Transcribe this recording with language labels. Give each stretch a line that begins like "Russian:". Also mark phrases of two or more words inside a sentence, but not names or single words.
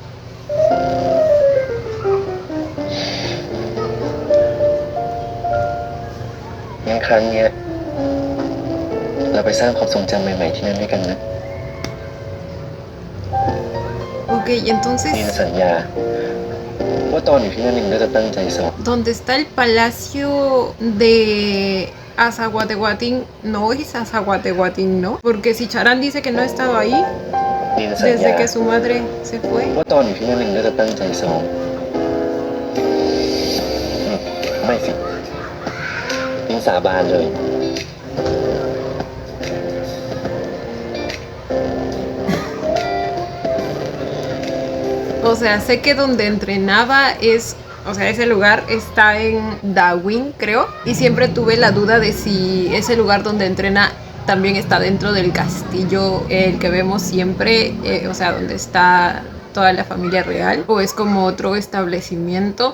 Thai: งั้นครั้งเนี้ยเราไปสร้างความทรงจำใหม่ๆที่นั่นด้วยกันนะ
Spanish: Ok, y
Thai: นี่
Spanish: entonces,
Thai: สัญญาว่าตอนอยู่ที่นั่นเองก็จะตั้งใจสอบ
Spanish: ¿dónde está el palacio de Azahuatehuatín? No es Azahuatehuatín, ¿no? Porque si Charán dice que no ha estado ahí
Thai: นี่สัญญา
Spanish: desde que su madre se fue.
Thai: ว่าตอนอยู่ที่นั่นเองก็จะตั้งใจสอบไม่สินี่สาบานเลย
Spanish: O sea, sé que donde entrenaba es, o sea, ese lugar está en Darwin, creo. Y siempre tuve la duda de si ese lugar donde entrena también está dentro del castillo, el que vemos siempre, o sea, donde está toda la familia real, o es como otro establecimiento.